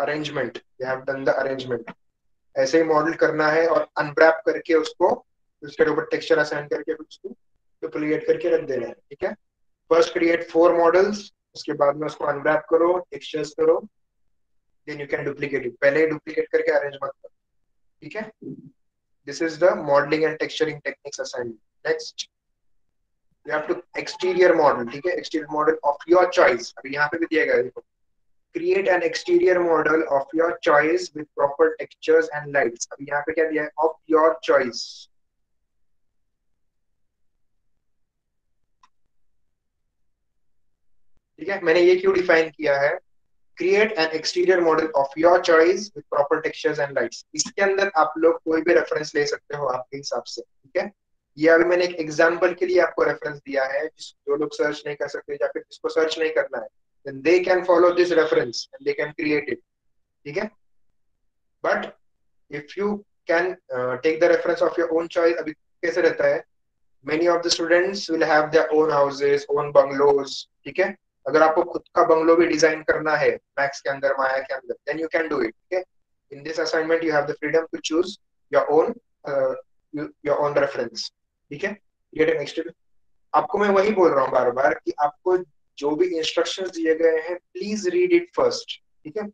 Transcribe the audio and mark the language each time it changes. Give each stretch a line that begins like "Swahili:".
Hindi: Arrangement,
English: You have done the arrangement.
Hindi: ऐसे ही model करना है और अनरैप करके उसको उसके ऊपर टेक्सचर असाइन करके उसको डुप्लीकेट करके रख देना है, ठीक है।
English: first create 4 models,
Hindi: उसके बाद में उसको अनरैप करो, टेक्सचर्स करो,
English: Then you can duplicate it.
Hindi: पहले ही डुप्लीकेट करके अरेंज मत करो, ठीक है।
English: This is the modelling and texturing techniques assignment. Next, you have to exterior model,
Hindi: ठीक है।
English: exterior model of your choice,
Hindi: अभी यहाँ पे भी दिया गया है, देखो।
English: create an exterior model of your choice with proper textures and lights,
Hindi: अभी यहाँ पे क्या दिया है,
English: of your choice,
Hindi: ठीक है। मैंने ये क्यों डिफाइन किया है,
English: create an exterior model of your choice with proper textures and lights।
Hindi: इसके अंदर आप लोग कोई भी रेफरेंस ले सकते हो आपके हिसाब से, ठीक है। ये अभी मैंने एक एग्जांपल के लिए आपको रेफरेंस दिया है, जो लोग सर्च नहीं कर सकते या फिर जिसको सर्च नहीं करना है,
English: then they can follow this reference and they can create it,
Hindi: ठीक है।
English: but if you can take the reference of your own choice,
Hindi: अभी कैसे रहता है,
English: many of the students will have their own houses, own bungalows,
Hindi: ठीक है। अगर आपको खुद का बंगलो भी डिजाइन करना है मैक्स के अंदर, माया के अंदर,
English: then you can do it,
Hindi: ठीक है।
English: in this assignment you have the freedom to choose your own reference,
Hindi: ठीक है। ये नेक्स्ट, आपको मैं वही बोल रहा हूँ बार बार कि आपको जो भी इंस्ट्रक्शंस दिए गए हैं
English: please read it first,
Hindi: ठीक है।